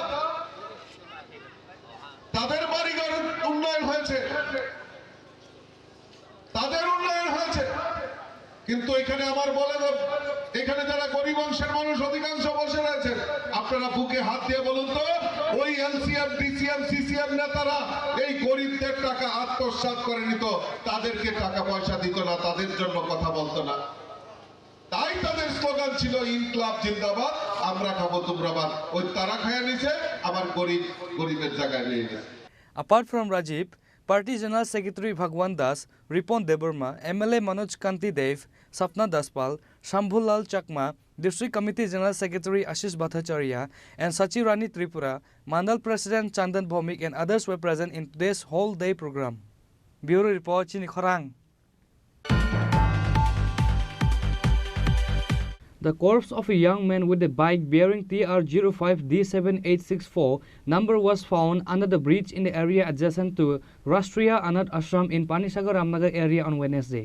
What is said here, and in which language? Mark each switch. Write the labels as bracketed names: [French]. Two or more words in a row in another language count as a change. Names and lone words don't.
[Bangla] তাদের বাড়িঘর উন্নয়ন হয়েছে তাদের উন্নয়ন হয়েছে কিন্তু এখানে আমার বলে এখানে যারা গরিব অংশের মানুষ অধিকাংশ বসে রয়েছে আপনারা বুকে হাত দিয়ে বলুন তো ওই এলসিএম ডিসিএম সিসিএম নেতারা এই গরিবদের টাকা আত্মসাৎ করে নিত তাদেরকে টাকা পয়সা দিত না তাদের জন্য কথা বলতো না তাই তাদের স্লোগান ছিল [Hindi] इंक़लाब ज़िन्दाबाद, [Bangla] আমরা খাবো তোমরা বাদ। ওই তারা খায়া নিছে, আবার গরিবের জায়গায় নিয়ে গেছে। [English] Apart from Rajiv, Party General Secretary Bhagwan Das, Ripon Debarma, MLA Manoj Kanti Dev, Sapna Daspal, Shambhulal Chakma, District Committee General Secretary Ashish Bhattacharya, and Chini Tripura, Mandal President Chandan Bhomik and others were present in today's whole day program. Bureau Report, Chini Khorang. The corpse of a young man with a bike bearing TR05D7864 number was found under the bridge in the area adjacent to Rashtriya Anath Ashram in Panisagar Ramnagar area on Wednesday.